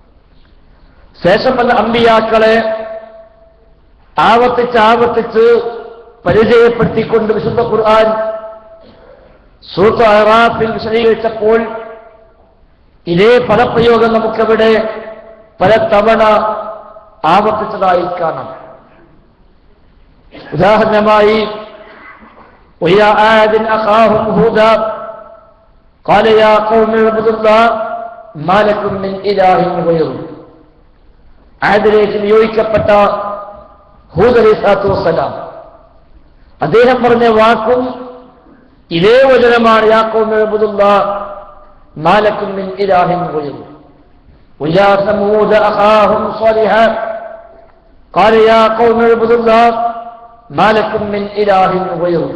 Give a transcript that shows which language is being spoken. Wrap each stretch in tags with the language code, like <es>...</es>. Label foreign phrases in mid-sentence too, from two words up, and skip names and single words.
<ml>ശേഷം വന്ന അമ്പിയാക്കളെ ആവർത്തിച്ച് പരിചയപ്പെടുത്തിക്കൊണ്ട് വിശുദ്ധ ഖുർആൻ സൂറത്ത് അറാഫിൽ വിശദീകരിച്ചപ്പോൾ ഇതേ പദപ്രയോഗം നമുക്കവിടെ പലതവണ ആവർത്തിച്ചതായി കാണാം.</ml> <ar>ഉദാഹരണമായി وَإِلَىٰ عَادٍ أَخَاهُمْ هُودًا قَالَ يَا قَوْمِ اعْبُدُوا اللَّهَ مَا لَكُم مِّنْ إِلَٰهٍ غَيْرُهُ.</ar> <ml>ആദിലേക്ക് നിയോഗിക്കപ്പെട്ട ഹൂദ്</ml> <ar>عليه الصلاة والسلام</ar> <ml>അദ്ദേഹം പറഞ്ഞ വാക്കും ഇതേ വചനമാണ്.</ml> <ar>يا قوم اعبدوا الله ما لكم من إله غيره. وإلى ثمود أخاهم صالحا قال يا قوم اعبدوا الله ما لكم من إله غيره.</ar>